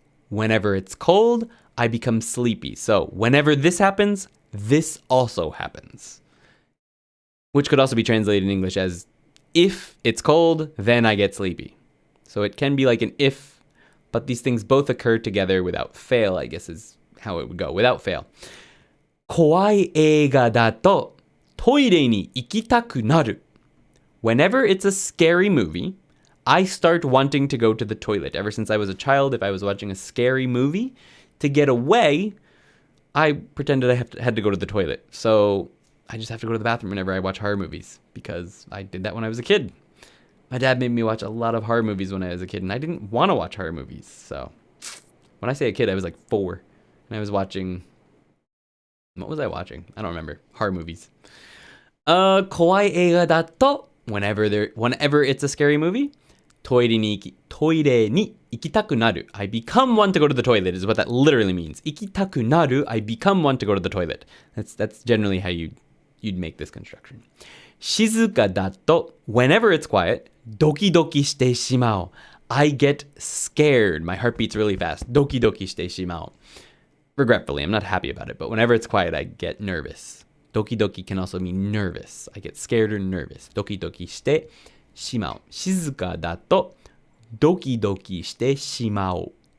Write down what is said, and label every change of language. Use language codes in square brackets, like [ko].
[en] Whenever it's cold, I become sleepy. So whenever this happens, this also happens. Which could also be translated in English as, if it's cold, then I get sleepy. So it can be like an if, but these things both occur together without fail, I guess is how it would go, without fail. [ja] 怖い映画だとトイレに行きたくなる。 [en] Whenever it's a scary movie, I start wanting to go to the toilet. Ever since I was a child, if I was watching a scary movie, to get away, I pretended I had to go to the toilet. So I just have to go to the bathroom whenever I watch horror movies because I did that when I was a kid. My dad made me watch a lot of horror movies when I was a kid, and I didn't want to watch horror movies. So when I say a kid, I was like 4, and I was watching... What was I watching? I don't remember. Horror movies. [ja] 怖い映画だと [en] whenever it's a scary movie, [ja] トイレに行きたくなる. [en] I become one to go to the toilet is what that literally means. [ja] 行きたくなる, [en] I become one to go to the toilet. That's generally how you'd make this construction. [ja] 静かだと [en] whenever it's quiet, [ja] ドキドキしてしまう. [en] I get scared. My heart beats really fast. [ja] ドキドキしてしまう. [en] Regretfully, I'm not happy about it, but whenever it's quiet, I get nervous. Doki doki can also mean nervous. I get scared or nervous. [ja] Doki doki shite shimau. Shizuka dato doki doki shite shimau.